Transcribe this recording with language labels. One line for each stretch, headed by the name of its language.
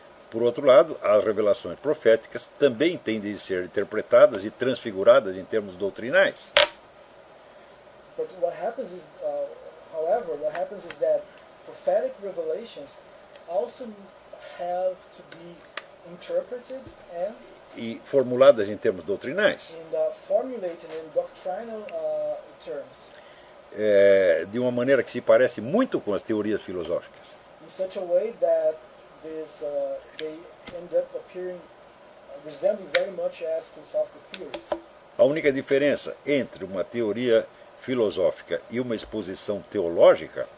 Portuguese: Por outro lado, as revelações proféticas também tendem a ser interpretadas e transfiguradas em termos doutrinais.
English: But what happens is, however, what happens is that prophetic revelations also have to be interpreted and
Portuguese: e formuladas em termos doutrinais,
English: in terms,
Portuguese: de uma maneira que se parece muito com as teorias filosóficas.
English: In such a way that this, they end up appearing, resembling very much as philosophical theories.
Portuguese: A única diferença entre uma teoria filosófica e uma exposição teológica,